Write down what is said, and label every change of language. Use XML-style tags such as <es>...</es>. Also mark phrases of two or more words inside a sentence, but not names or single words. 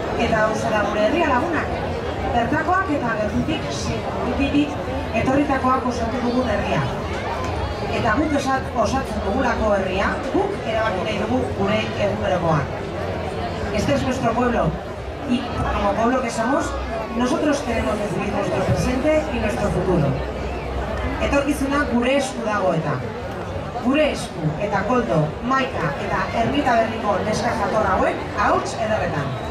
<eu>Eta hau da gure herria lagunak. Bertakoak eta gertutik etorritakoak osatu dugun herria. Eta guk osatzen dugulako herria, guk erabaki nahi dugu gure egunerokoa.</eu> <es>Este es nuestro pueblo y como pueblo que somos, nosotros queremos decidir nuestro presente y nuestro futuro.</es> <eu>Etorkizuna gure esku dago eta. Gure esku eta Koldo, Maika eta Ermita Berriko neska jator hauek ahots ederretan.</eu>